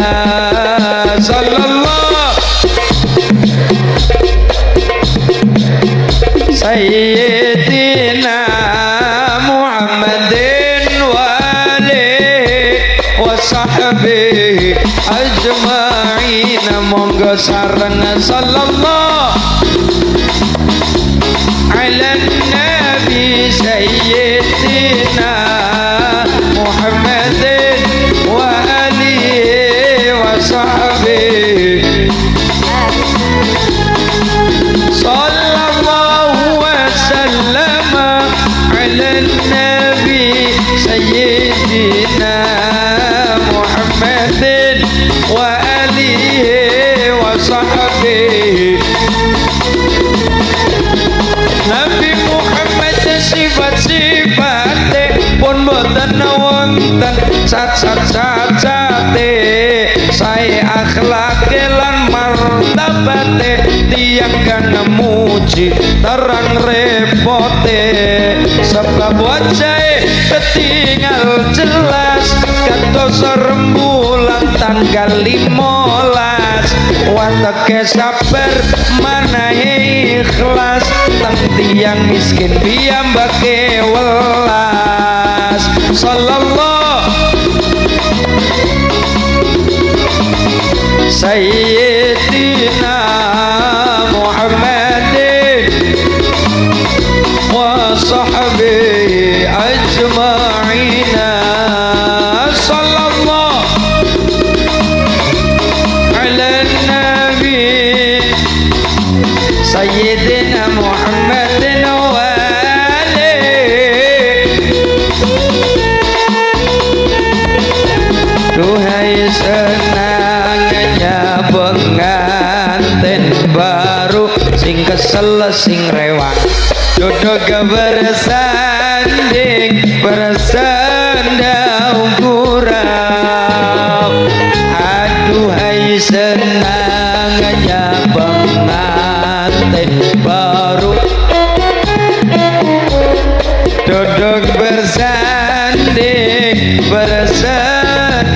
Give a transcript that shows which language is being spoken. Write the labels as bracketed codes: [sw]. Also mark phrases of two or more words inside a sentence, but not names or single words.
[ar] صلى الله سيدنا محمد وآله وصحبه أجمعين. [jv] Monggo sareng [ar] صلى الله على النبي سيدنا محمد وآله وصحبه. صلى الله وسلم على النبي سيدنا محمد وآله وصحبه. [jv] Nabi Muhammad sifat-sifate pun boten wonten cacat-cacate, sae akhlake lan martabate, tiyang kang muji terang repote, sebab wajahe ketinggal jelas kados rembulan tanggal 15. Wateke sabar manahe ikhlas, teng tiyang miskin piyambake welas. [ar] صلى الله سيدنا محمد وصحبه أجمعين. صلى الله على النبي سيدنا محمد وآله. [id] Duhai senangnya pengantin baru, [jv] sing kesel sing rewang [id] duduk bersanding bersandang kurang. Aduhai senangnya pengantin baru, duduk bersanding bersandang